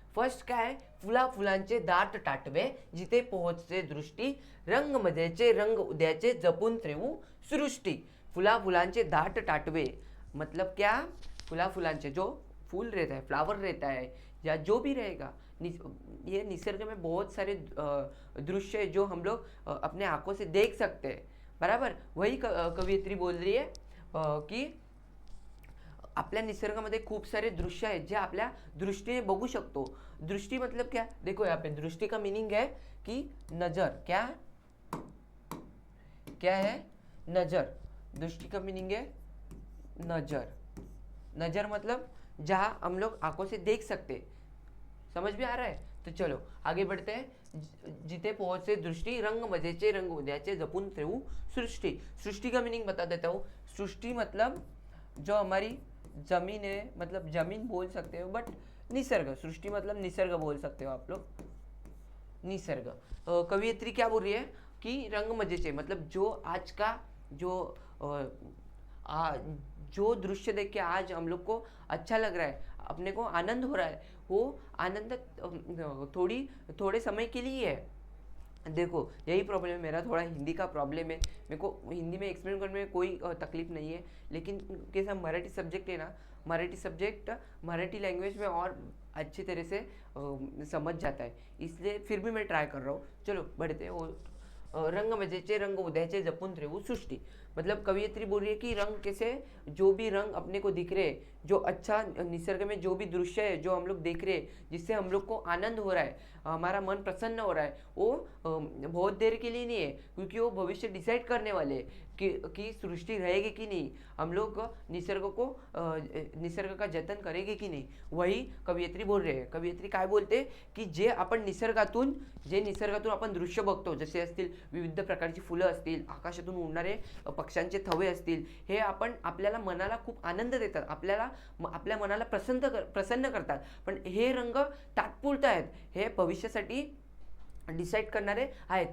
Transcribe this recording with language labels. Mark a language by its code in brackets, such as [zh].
[mr] First काय आहे, फुला फुलांचे दाट टाटवे जिथे पोहोचते दृष्टी, रंग मजेचे रंग उद्याचे जपून ठेवू सृष्टी। फुला फुलांचे दाट टाटवे [hi] मतलब क्या, फुला फुलांचे जो फूल रहता है, फ्लावर रहता है या जो भी रहेगा, ये निसर्ग में बहुत सारे दृश्य है जो हम लोग अपने आंखों से देख सकते हैं। बराबर वही कवियत्री बोल रही है कि [mr] आपल्या निसर्गामध्ये खूप सारे दृश्य आहेत जे आपल्या दृष्टीने बघू शकतो। [hi] दृष्टी मतलब क्या, देखो यहाँ पे दृष्टि का मीनिंग है कि नजर। क्या क्या है, नजर। दृष्टि का मीनिंग है नजर। नजर मतलब जहाँ हम लोग आंखों से देख सकते। समझ में आ रहा है। तो चलो आगे बढ़ते हैं। [mr] जिथे पोहोचे दृष्टि, रंग मजेचे रंग उद्याचे जपून ठेवू सृष्टि। [hi] सृष्टि का मीनिंग बता देता हूँ। सृष्टि मतलब जो हमारी जमीन है, मतलब जमीन बोल सकते हो, बट निसर्ग। सृष्टि मतलब निसर्ग बोल सकते हो आप लोग, निसर्ग। कवियत्री क्या बोल रही है कि रंग मजेचे मतलब जो आज का जो जो दृश्य देख के आज हम लोग को अच्छा लग रहा है, अपने को आनंद हो रहा है, वो आनंद थोड़े समय के लिए है। देखो यही प्रॉब्लम है मेरा, थोड़ा हिंदी का प्रॉब्लम है। मेरे को हिंदी में एक्सप्लेन करने में कोई तकलीफ नहीं है, लेकिन कैसा मराठी सब्जेक्ट है ना, मराठी सब्जेक्ट मराठी लैंग्वेज में और अच्छी तरह से समझ जाता है, इसलिए फिर भी मैं ट्राई कर रहा हूँ। चलो बढ़ते हैं। रंग मजेचे रंग उद्याचे जपून ठेवू सृष्टी। मतलब कवियत्री बोल रही है कि रंग कैसे, जो भी रंग अपने को दिख रहे, जो अच्छा निसर्ग में जो भी दृश्य है जो हम लोग देख रहे हैं, जिससे हम लोग को आनंद हो रहा है, हमारा मन प्रसन्न हो रहा है, वो बहुत देर के लिए नहीं है, क्योंकि वो भविष्य डिसाइड करने वाले हैं कि सृष्टि रहेगी कि नहीं, हम लोग निसर्ग का जतन करेंगे की नाही। वही कवियत्री बोल रहे हैं। [mr] कवियत्री काय बोलते की जे आपण निसर्गातून आपण दृश्य बघतो, जसे असतील विविध प्रकारची फुलं असतील, आकाशातून उडणारे पक्ष्यांचे थवे असतील, हे आपण आपल्याला मनाला खूप आनंद देतात, आपल्या मनाला प्रसन्न करतात। पण हे रंग तात्पुरते आहेत, हे भविष्यासाठी डिसाईड करणारे आहेत।